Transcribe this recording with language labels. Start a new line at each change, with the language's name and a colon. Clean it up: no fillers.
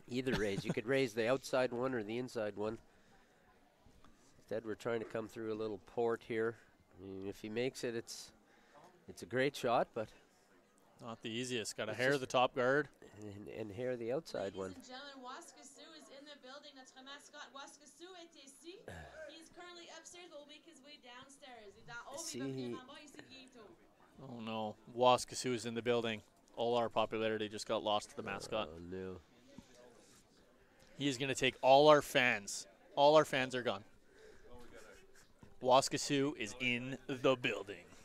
English: either raise. You could raise the outside one or the inside one. Instead, we're trying to come through a little port here. I mean, if he makes it, it's a great shot, but Not the easiest. Got to It's hair just- the top guard. and hair the outside one. Ladies and gentlemen, Waskasoo is in the building.
French: Notre mascotte Waskasoo est ici.
English: He's currently upstairs, but will make his way downstairs.
French: Il est en haut, mais il va venir en bas ici bientôt.
English: Oh no, Waskasoo is in the building. All our popularity just got lost to the mascot. Oh, no. He is going to take all our fans. All our fans are gone. Waskasoo is in the building.